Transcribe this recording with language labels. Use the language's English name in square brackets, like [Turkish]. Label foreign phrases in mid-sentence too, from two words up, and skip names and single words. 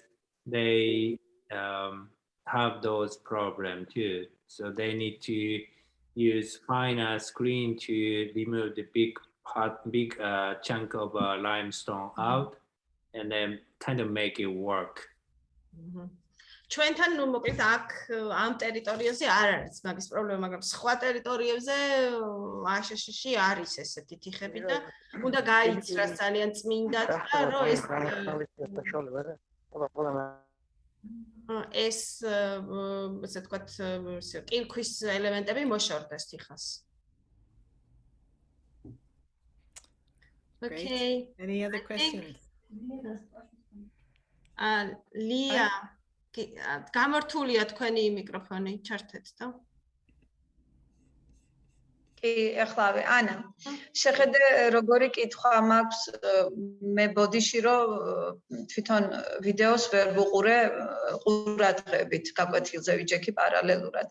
[English] they have those problems too. So they need to use finer screen to remove the big chunk of limestone out, and then kind of make it work. [Georgian] ჩვენთან ნუ მოკლედ აქ ამ ტერიტორიაზე არ არის მაგის პრობლემა, მაგრამ სხვა ტერიტორიებზე აშშში არის ესეთი თიხები და უნდა გაიცრას ძალიან წმინდად და რომ ეს ესე ვთქვათ კირქვის ელემენტები მოშორდეს თიხას. [English] Okay. Any other questions? Lia, [Georgian] გამართულია თქვენი მიკროფონი, ჩართეთ და. კი, ახლავე, ანა. შეხედე როგორი კითხვა მაქვს მე ბოდიში რომ თვითონ ვიდეოს ვერ ვუყურე ყურადღებით, გაკვეთილზე ვიჯექი პარალელურად.